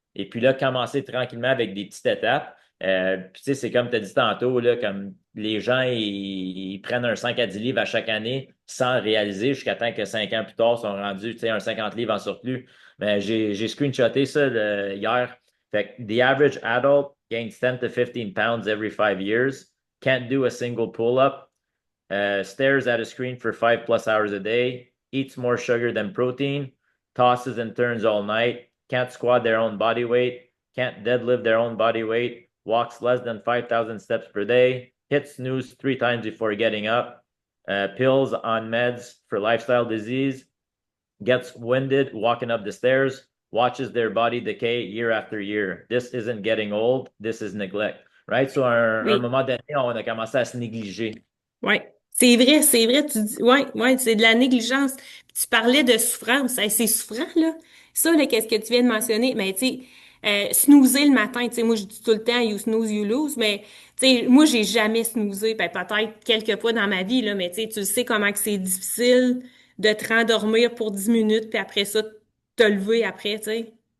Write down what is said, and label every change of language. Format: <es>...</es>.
<fr>Et puis là, commencer tranquillement avec des petites étapes. Puis, tu sais, c'est comme tu as dit tantôt, là, comme les gens, ils prennent un 5 à 10 livres à chaque année sans réaliser jusqu'à temps que 5 ans plus tard, sont rendus, tu sais, un 50 livres en surplus. Mais j'ai screenshoté ça hier. Fait que</fr> <en>the average adult gains 10 to 15 pounds every 5 years, can't do a single pull-up, stares at a screen for 5+ hours a day, eats more sugar than protein, tosses and turns all night, can't squat their own body weight, can't deadlift their own body weight, walks less than 5,000 steps per day, hits snooze 3 times before getting up, pills on meds for lifestyle disease, gets winded walking up the stairs, watches their body decay year after year. This isn't getting old, this is neglect. Right? So,</en> <fr>à un Oui. moment donné, on a commencé à se négliger. Ouais. C'est vrai, tu dis, ouais, c'est de la négligence. Puis tu parlais de souffrance. Hey, c'est souffrant, là. Ça, là, qu'est-ce que tu viens de mentionner? Mais, tu sais, snoozer le matin, tu sais, moi, je dis tout le temps,</fr> <en>you snooze, you lose,</en> <fr>mais, tu sais, moi, j'ai jamais snoozé, ben, peut-être quelques fois dans ma vie, là, mais, tu sais, tu sais comment que c'est difficile de te rendormir pour 10 minutes, puis après ça, te lever après, tu sais.</fr>